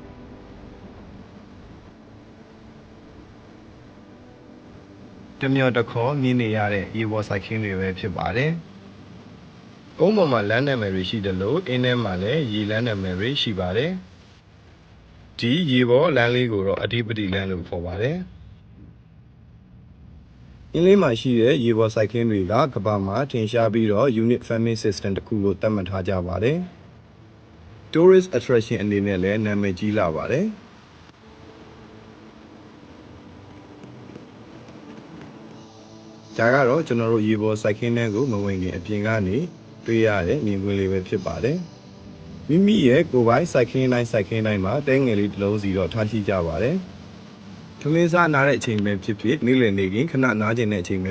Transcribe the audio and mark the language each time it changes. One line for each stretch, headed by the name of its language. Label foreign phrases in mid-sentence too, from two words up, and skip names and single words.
Burmese: တမျော်တခေါ်မြင်နေရတဲ့ရေပေါ်စိုက်ခင်းတွေပဲဖြစ်ပါတယ်။ကုန်းပေါ်မှာလမ်းနာမည်တွေရှိတယ်လို့အင်းထဲမှာလည်းရေလမ်းနာမည်တွေရှိပါတယ်။ဒီရေပေါ်လမ်းလေးကိုတော့အဓိပတိလမ်းလို့ခေါ်ပါတယ်။ အင်းလေးမှာရှိတဲ့ရေပေါ်စိုက်ခင်းတွေကကမ္ဘာမှာထင်ရှားပြီးတော့
English: unit farming system
Burmese: တစ်ခုလို့သတ်မှတ်ထားကြပါတယ်။
English: tourist attraction
Burmese: အနေနဲ့လည်းနာမည်ကြီးလာပါတယ်။ ဒါကတော့ကျွန်တော်တို့ရေပေါ်စိုက်ခင်းတွေကိုမဝင်ခင်အပြင်ကနေတွေ့ရတဲ့မြင်ကွင်းလေးပဲဖြစ်ပါတယ်။မိမိရဲ့ကိုယ်ပိုင်စိုက်ခင်းတိုင်းမှာတဲငယ်လေးတစ်လုံးစီတော့ထားရှိကြပါတယ်။ထမင်းစားနားတဲ့အချိန်ပဲဖြစ်ဖြစ်နေ့လည်နေခင်ခဏနားကျင်တဲ့အချိန်ပဲ